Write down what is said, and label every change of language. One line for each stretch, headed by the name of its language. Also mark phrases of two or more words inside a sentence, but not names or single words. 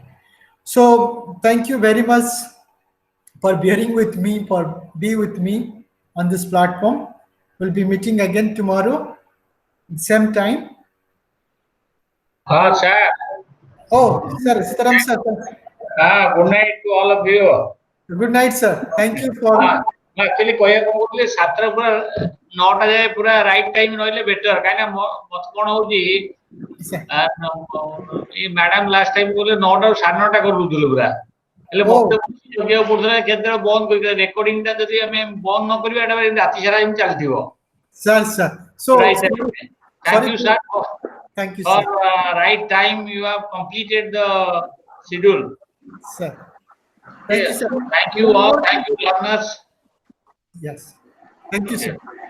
English: So thank you very much for bearing with me, for be with me on this platform. We'll be meeting again tomorrow, same time. Sir. Oh, sir, Sitaram sir. Good night to all of you. Good night, sir. Thank you for. Actually,
Odia: କହିବାକୁ କହୁଥିଲି ସାତଟା ପୁରା 9ଟା ଯାଏ ପୁରା
English: right time
Odia: ରହିଲେ ବେଟର, କାହିଁକି ନା ମତେ କଣ ହଉଛି ଏ
English: madam last time
Odia: କହିଲେ 9ଟାରୁ 9:30 କରିଦଉଥିଲେ ପୁରା, ହେଲେ ମତେ ଜଗିବାକୁ ପଡୁଥିଲା କେତେବେଳେ ବନ୍ଦ କରି ରେକର୍ଡିଂ ଟା ଯଦି ଆମେ ବନ୍ଦ ନ କରିବା ଏଟା ରାତି ସାରା ଏମିତି ଚାଲିଥିବ।
English: Sir. So thank you, sir. Thank you, for sir. right time you have completed the schedule. Sir. Thank you, sir. Thank you all. Thank you, learners. Yes. Thank you, sir.